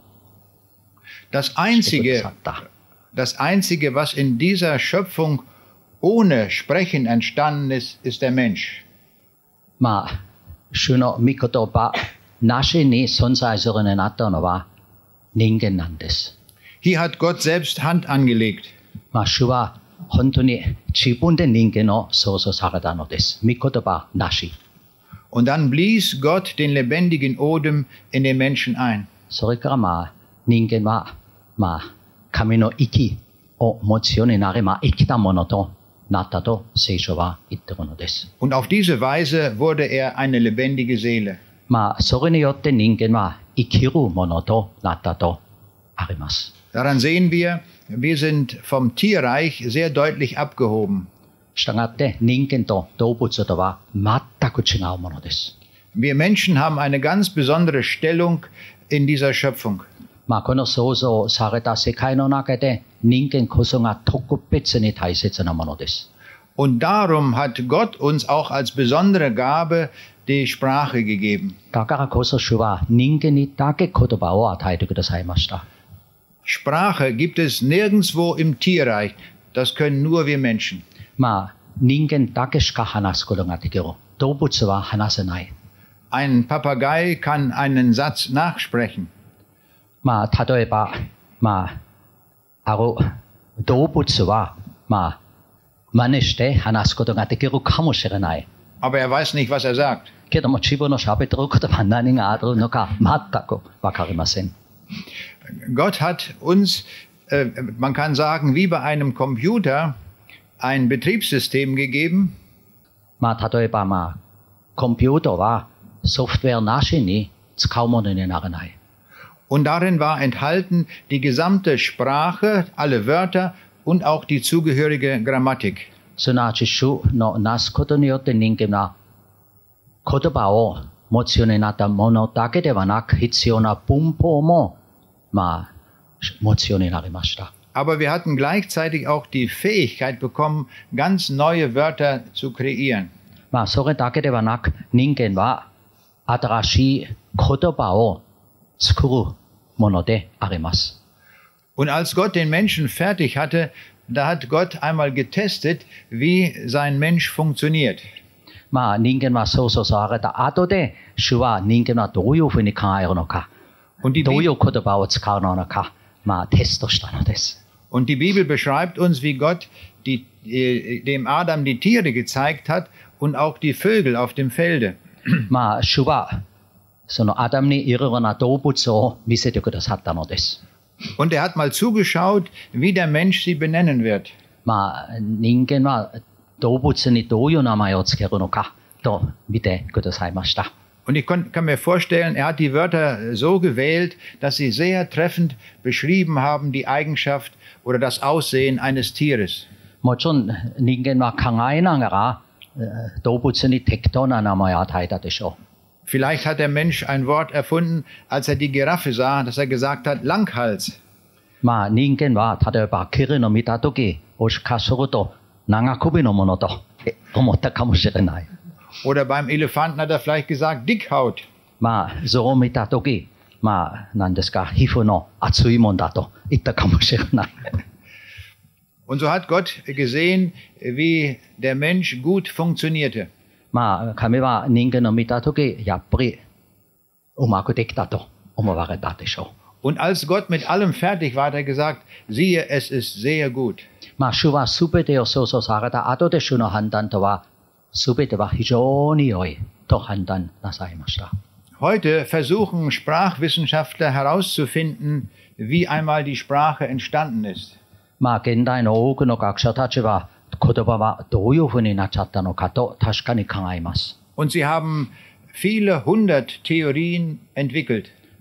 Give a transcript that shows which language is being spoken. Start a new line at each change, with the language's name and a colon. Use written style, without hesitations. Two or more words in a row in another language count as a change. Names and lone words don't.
German: Das Einzige, was in dieser Schöpfung ohne Sprechen entstanden ist, ist der Mensch.
Japanese: 主の御言葉なしに存在するようになったのは人間なんです。
German: Hier hat Gott selbst Hand angelegt.
Japanese: 主は本当に自分で人間を創造されたのです。御言葉なし。
German: Und dann blies Gott den lebendigen Odem in den Menschen ein.
Japanese: それから人間は神の息を持つようになれば生きたものとなったと聖書は言っているのです。
German: Und auf diese Weise wurde er eine lebendige Seele.
Japanese: それによって人間は生きるものとなったとあります。
German: Daran sehen wir, wir sind vom Tierreich sehr deutlich abgehoben.
Japanese: したがって人間と動物とは全く違うものです。
German: Wir Menschen haben eine ganz besondere Stellung in dieser Schöpfung.
Japanese: この創造された世界の中で人間こそが特別に大切なものです。
German: Und darum hat Gott uns auch als besondere Gabe die Sprache gegeben.
Japanese: だからこそ主は人間にだけ言葉を与えてくださいました。
German: Sprache gibt es nirgendwo im Tierreich. Das können nur wir Menschen.
Japanese: 人間だけしか話すことができる。動物は話せない。
German: Ein Papagei kann einen Satz nachsprechen.
Japanese: 例えば、ある動物は、真似して話すことができるかもしれない。
German: Aber er weiß nicht, was er sagt.
Japanese: けども自分の喋っていることは何があるのか全くわかりません。
German: Gott hat uns, man kann sagen, wie bei einem Computer ein Betriebssystem gegeben.
Japanese: 例えば、コンピューターはソフトウェアなしに使うものにならない。
German: Und darin war enthalten die gesamte Sprache, alle Wörter und auch die zugehörige Grammatik.
Japanese: すなわち主のなすことによって人間は言葉を持つようになったものだけではなく必要な文法も持つようになりました。
German: Aber wir hatten gleichzeitig auch die Fähigkeit bekommen, ganz neue Wörter zu kreieren.
Japanese: それだけではなく人間は新しい言葉を作るものであります。
German: Und als Gott den Menschen fertig hatte, da hat Gott einmal getestet, wie sein Mensch funktioniert.
Japanese: 人間は創造された後で主は人間はどういうふうに考えるのか、どういう言葉を使うのか、テストしたのです。
German: Und die Bibel beschreibt uns, wie Gott dem Adam die Tiere gezeigt hat und auch die Vögel auf dem Felde.
Japanese: 主はそのアダムにいろいろな動物を見せてくださったのです。
German: Und er hat mal zugeschaut, wie der Mensch sie benennen wird.
Japanese: 人間は動物にどういう名前をつけるのかと見てくださいました。
German: Und ich kann mir vorstellen, er hat die Wörter so gewählt, dass sie sehr treffend beschrieben haben, die Eigenschaft oder das Aussehen eines Tieres.
Japanese: もちろん人間は考えながら動物に適当な名前を与えたでしょう。
German: Vielleicht hat der Mensch ein Wort erfunden, als er die Giraffe sah, dass er gesagt hat, Langhals.
Japanese: 人間は例えばキリンを見たとき、もしかすると長首のものと思ったかもしれない。
German: Oder beim Elefanten hat er vielleicht gesagt, Dickhaut.
Japanese: 象を見たとき、何ですか、皮膚の厚いもんだと言ったかもしれない。
German: Und so hat Gott gesehen, wie der Mensch gut funktionierte.
Japanese: 神は人間を見たとき、やっぱりうまくできたと思われたでしょう。
German: Und als Gott mit allem fertig war, hat er gesagt, siehe, es ist sehr gut.
Japanese: 主はすべてを創造された後で主の判断とは、すべては非常に良いと判断なさいました。
German: Heute versuchen Sprachwissenschaftler herauszufinden, wie einmal die Sprache entstanden ist.
Japanese: 現代の多くの学者たちは、 言葉はどういうふうになっちゃったのかと確かに考えます。
German: Und sie haben viele hundert Theorien entwickelt.